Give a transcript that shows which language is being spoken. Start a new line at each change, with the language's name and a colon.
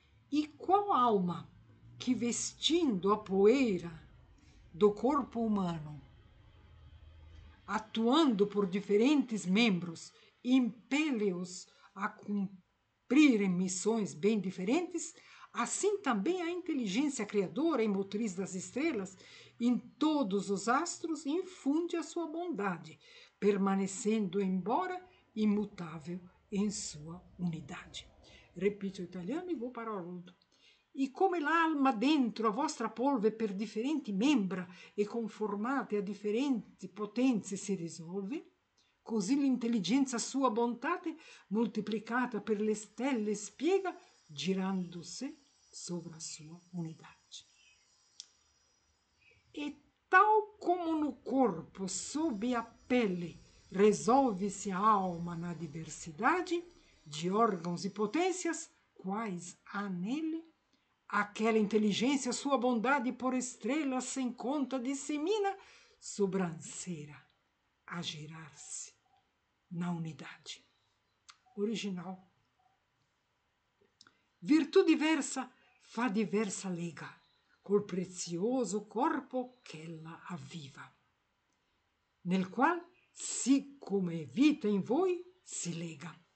Portuguese: E qual alma que, vestindo a poeira do corpo humano, atuando por diferentes membros, impele-os a cumprirem missões bem diferentes, assim também a inteligência criadora e motriz das estrelas, em todos os astros, infunde a sua bondade, permanecendo embora imutável em sua unidade. Repito o italiano e vou para o Haroldo.
Italian: E come l'alma dentro a vostra polve per differenti membra e conformate a differenti potenze si risolve, così l'intelligenza sua bontate, moltiplicata per le stelle, spiega, girandosi sovra sua unidade.
Portuguese: E tal como no corpo, sob a pele, resolve-se a alma na diversidade de órgãos e potências, quais há nele, aquela inteligência, sua bondade por estrelas sem conta dissemina, sobranceira a girar-se na unidade. Original.
Italian: Virtude diversa fa diversa lega, col prezioso corpo ch'ella avviva, nel qual, sì come vita in voi, si lega.